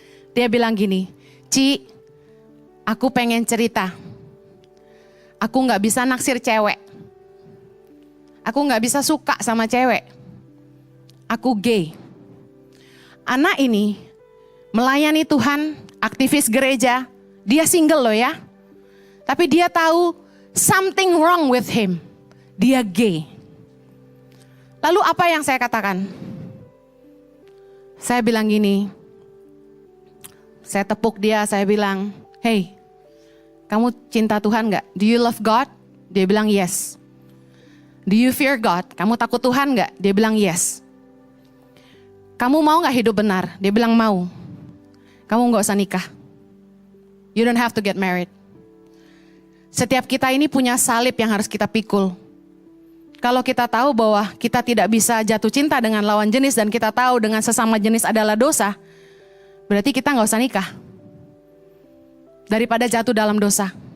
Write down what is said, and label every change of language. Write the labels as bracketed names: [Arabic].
[Indonesian] Dia bilang gini, Ci, aku pengen cerita. Aku gak bisa naksir cewek. Aku gak bisa suka sama cewek. Aku gay. Anak ini melayani Tuhan, aktivis gereja. Dia single loh ya. Tapi dia tahu [English] something wrong with him. [Indonesian] Dia gay. Lalu apa yang saya katakan? Saya bilang gini. Saya tepuk dia, saya bilang, hey, kamu cinta Tuhan gak? [English] Do you love God? [Indonesian] Dia bilang [English] yes. Do you fear God? [Indonesian] Kamu takut Tuhan gak? Dia bilang [English] yes. [Indonesian] Kamu mau gak hidup benar? Dia bilang mau. Kamu gak usah nikah. [English] You don't have to get married. [Indonesian] Setiap kita ini punya salib yang harus kita pikul. Kalau kita tahu bahwa kita tidak bisa jatuh cinta dengan lawan jenis dan kita tahu dengan sesama jenis adalah dosa, berarti kita gak usah nikah. Daripada jatuh dalam dosa.